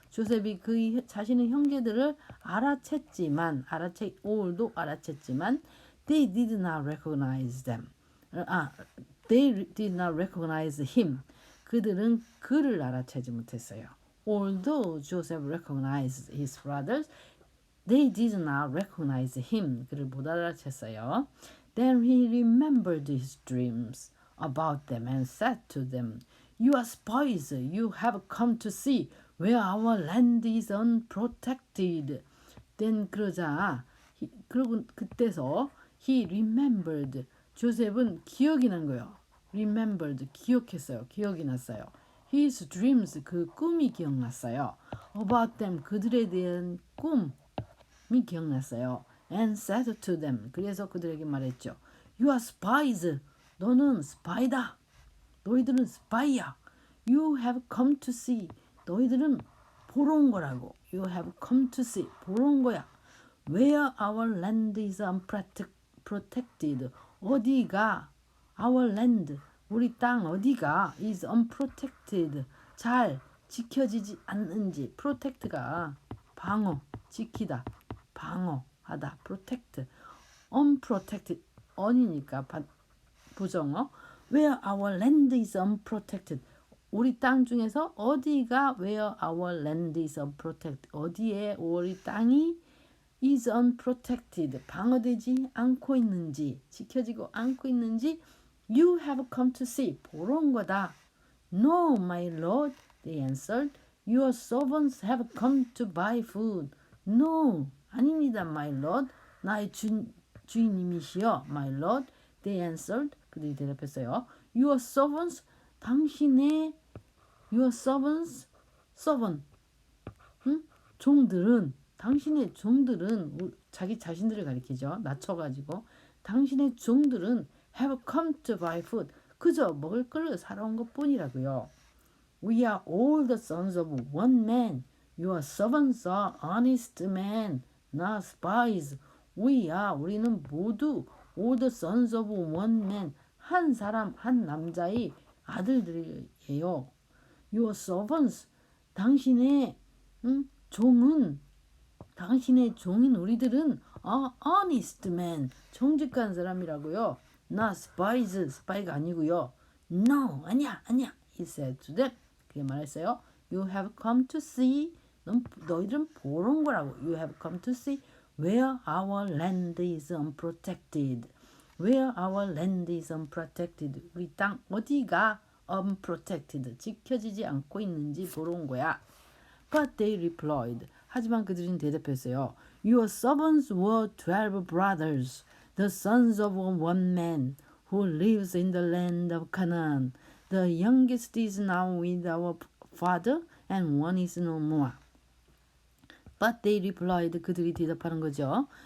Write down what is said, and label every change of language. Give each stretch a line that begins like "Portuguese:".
Korean: 조셉이 그 자신의 형제들을 알아챘지만, although 알아챘지만,
English: they did not recognize them. They did not recognize him.
Korean: 그들은 그를 알아채지 못했어요.
English: Although Joseph recognized his brothers, they did not recognize him.
Korean: 그를 못 알아챘어요.
English: Then he remembered his dreams about them and said to them, You are spies. You have come to see where our land is unprotected. Then
Korean: 그러고 그때서
English: he remembered.
Korean: 조셉은 기억이 난 거예요. remembered, 기억했어요. 기억이 났어요.
English: His dreams,
Korean: 그 꿈이 기억났어요.
English: About them,
Korean: 그들에 대한 꿈이 기억났어요.
English: And said to them,
Korean: 그래서 그들에게 말했죠.
English: You are spies.
Korean: 너는 스파이다. 너희들은 스파이야.
English: You have come to see.
Korean: 너희들은 보러 온 거라고.
English: You have come to see.
Korean: 보러 온 거야.
English: Where our land is unprotected.
Korean: 어디가
English: our land,
Korean: 우리 땅 어디가
English: is unprotected.
Korean: 잘 지켜지지 않는지. protect가 방어, 지키다, 방어하다.
English: protect. unprotected.
Korean: un이니까 부정어.
English: Where our land is unprotected.
Korean: 우리 땅 중에서 어디가 where our land is unprotected 어디에 우리 땅이 is unprotected 방어되지 않고 있는지 지켜지고 않고 있는지
English: you have come to see
Korean: 보러 온 거다.
English: No, my lord, they answered. Your servants have come to buy food. No,
Korean: 아닙니다,
English: my lord.
Korean: 나의 주인님이시여,
English: my lord. They answered.
Korean: 그들이 대답했어요.
English: Your servants,
Korean: 당신의 your servants, servant, 종들은 당신의 종들은 자기 자신들을 가리키죠. 낮춰가지고 당신의 종들은
English: have come to buy food.
Korean: 그저 먹을 걸 사러 온 것뿐이라고요.
English: We are all the sons of one man. Your servants are honest men, not spies.
Korean: 우리는 모두
English: all the sons of one man.
Korean: 한 사람, 한 남자의 아들들이에요.
English: Your servants,
Korean: 당신의 종은 당신의 종인 우리들은
English: honest man,
Korean: 정직한 사람이라고요.
English: Not spies,
Korean: 스파이가 아니고요.
English: No,
Korean: 아니야.
English: He said to them.
Korean: 그게 말했어요.
English: You have come to see,
Korean: 너희들은 보러 온 거라고.
English: You have come to see where our land is unprotected. Where our land is unprotected.
Korean: 우리 땅 어디가 unprotected, 지켜지지 않고 있는지 보러 온 거야.
English: But they replied.
Korean: 하지만 그들은 대답했어요.
English: Your servants were 12 brothers, the sons of one man, who lives in the land of Canaan. The youngest is now with our father, and one is no more. But they replied.
Korean: 그들이 대답하는 거죠.